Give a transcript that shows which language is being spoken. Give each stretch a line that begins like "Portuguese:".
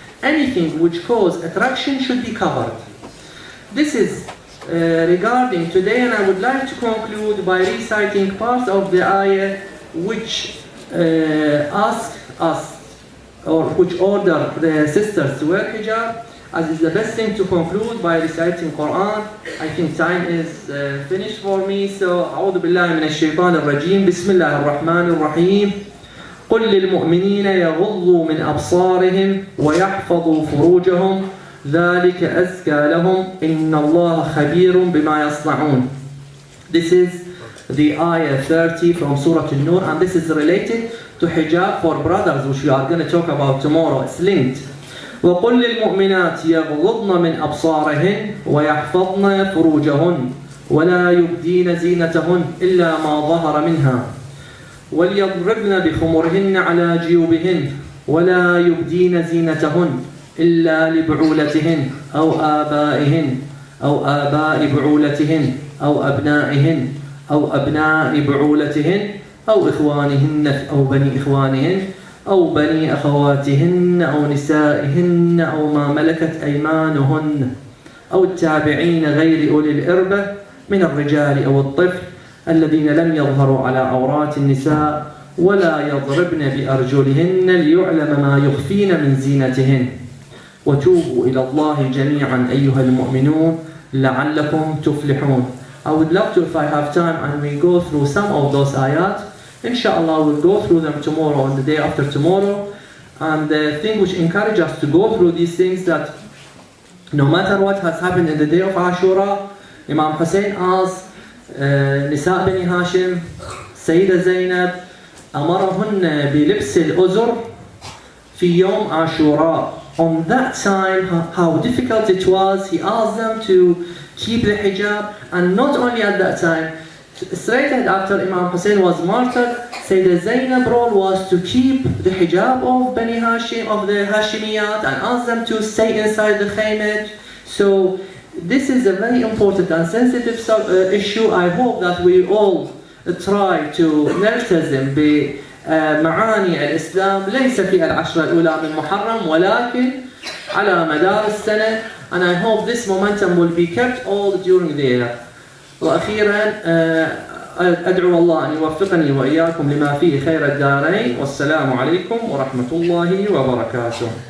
English: Anything which cause attraction should be covered. This is regarding today, and I would like to conclude by reciting parts of the ayah which ask us, or which order the sisters to wear hijab, as is the best thing to conclude by reciting Quran. I think time is finished for me, so
Arabic: أعوذ بالله من الشيطان الرجيم. بسم الله الرحمن الرحيم. قل للمؤمنين يغضوا من أبصارهم ويحفظوا فروجهم ذلك أزكى لهم إن الله خبير بما يصنعون.
English: This is the ayah 30 from Surah An-Nur, and this is related to hijab for brothers, which we are going to talk about tomorrow. It's linked.
Arabic: وقل للمؤمنات يغضضن من أبصارهن ويحفظن فروجهن ولا يبدين زينتهن إلا ما ظهر منها وليضربن بخمرهن على جيوبهن ولا يبدين زينتهن إلا لبعولتهن أو آبائهن أو آباء بعولتهن أو أبنائهن أو أبناء بعولتهن أو إخوانهن أو بني إخوانهن أو بني أخواتهن أو نسائهن أو ما ملكت أيمانهن أو التابعين غير أولي الإربة من الرجال أو الطفل الذين لم يظهروا على عورات النساء ولا يضربن بأرجلهن ليعلم ما يخفين من زينتهن وتوبوا إلى الله جميعا أيها المؤمنون لعلكم تفلحون.
English: I would love to, if I have time, and we go through some of those ayat. Inshallah, we'll go through them tomorrow and the day after tomorrow. And the thing which encourages us to go through these things, that no matter what has happened in the day of Ashura, Imam Hussein asked Nisa bani Hashim, Sayyida Zainab,
Arabic: أمرهن بلبس الأزر في يوم عاشوراء.
English: on that time how difficult it was. He asked them to keep the hijab, and not only at that time, straight after Imam Hussein was martyred, Sayyidah Zainab role was to keep the hijab of Bani Hashim, of the Hashimiyat, and ask them to stay inside the khaymat. So this is a very important and sensitive issue. I hope that we all try to
Arabic: نلتزم بمعاني الإسلام ليس في العشرة الأولى من محرم ولكن على مدار السنة,
English: and I hope this momentum will be kept all during the year.
Arabic: وأخيرا أدعو الله أن يوفقني وإياكم لما فيه خير الدارين, والسلام عليكم ورحمة الله وبركاته.